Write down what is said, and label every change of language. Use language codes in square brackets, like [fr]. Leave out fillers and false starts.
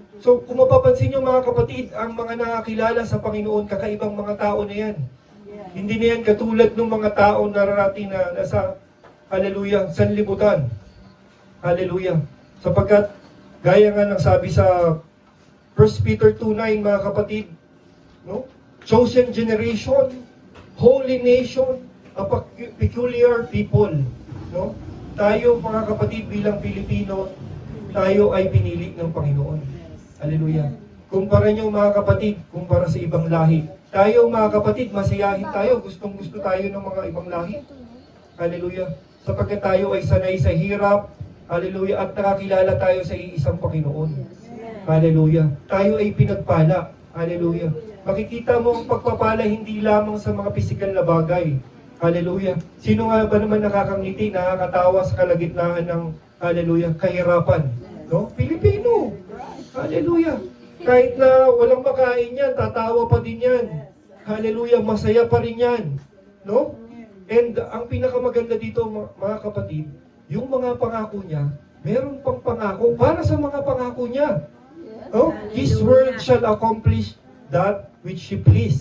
[tl] So, kung mapapansin nyo mga kapatid, ang mga nakakilala sa Panginoon, kakaibang mga tao na yan. Hindi na yan katulad ng mga tao na nararating na nasa, hallelujah, sanlibutan. Hallelujah. Sapagkat, gaya nga ng sabi sa 1 Peter 2:9, mga kapatid, no? [en] Chosen generation, holy nation, a peculiar people. [tl] No? Tayo, mga kapatid, bilang Pilipino, tayo ay pinili ng Panginoon. Hallelujah. Kumpara nyo mga kapatid, kumpara sa ibang lahi. Tayo mga kapatid, masayahin tayo. Gustong-gusto tayo ng mga ibang lahi. Hallelujah. Sapagkat tayo ay sanay sa hirap. Hallelujah. At nakakilala tayo sa iisang Panginoon. Hallelujah. Tayo ay pinagpala. Hallelujah. Makikita mo ang pagpapala hindi lamang sa mga pisikal na bagay. Hallelujah. Sino nga ba naman nakakangiti, nakakatawa sa kalagitnaan ng, hallelujah, kahirapan? No? Pilipino. Hallelujah. Kahit na walang makain yan, tatawa pa din yan. Hallelujah. Masaya pa rin yan. No? And ang pinakamaganda dito, mga kapatid, yung mga pangako niya, meron pang pangako para sa mga pangako niya. No? [en] His word shall accomplish that which He pleased.